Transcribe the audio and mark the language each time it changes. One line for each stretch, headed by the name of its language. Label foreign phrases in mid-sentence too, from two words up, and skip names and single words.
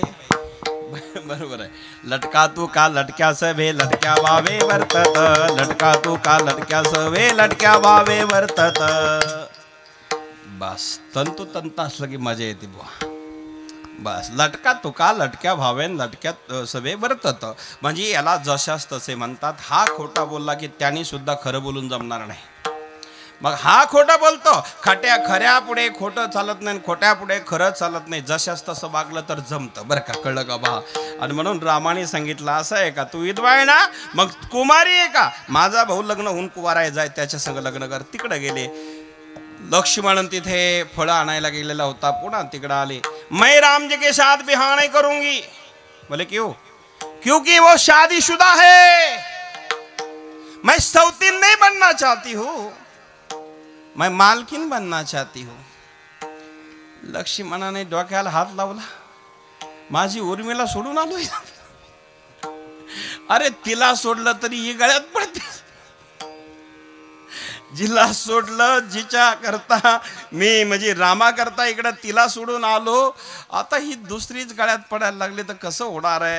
Marathi: बरोबर आहे. लटका तू का लटक्या सवे लटक्या वावे वर्तत, लटका तू का लटक्या सवे लटक्या वावे वर्तत. बस तंतोतंत असलं की मजा येते बुवा. बस लटका तुका लटक्या भावेन लटक्यात सवे वर्तत, म्हणजे याला जशास तसे म्हणतात. हा खोटा बोलला की त्यांनी सुद्धा खरं बोलून जमणार नाही. मग हा खोटा बोलतो, खऱ्या पुढे खोटं चालत नाही, खोट्या पुढे खरं चालत नाही. जशास तसं वागलं तर जमतं बरं का. कळलं का बा. आणि म्हणून रामाने सांगितलं असं आहे का, तू विधवा आहे ना, मग कुमारी आहे का, माझा भाऊ लग्न होऊन कुवारा आहे, जाय त्याच्या संग लग्न कर. तिकडे गेले. लक्ष्मण तिथे फळं आणायला गेलेला होता, पुन्हा तिकडे आले.
Hindi: मैं राम जी के साथ बिहार नहीं करूंगी. बोले क्यों? क्योंकि वो शादीशुदा है. मैं सौतीन नहीं बनना चाहती हूँ, मैं मालकीन बनना चाहती हूँ.
Marathi: लक्ष्मणाने डोक्याला हात लावला. माझी उर्मिला सोडून आलोय. अरे तिला सोडलं तरी ही गळ्यात पडते. जिला सोडलं, जिच्या करता मी म्हणजे रामा करता इकडं तिला सोडून आलो, आता ही दुसरीच गळ्यात पडायला लागली तर कसं होणार आहे.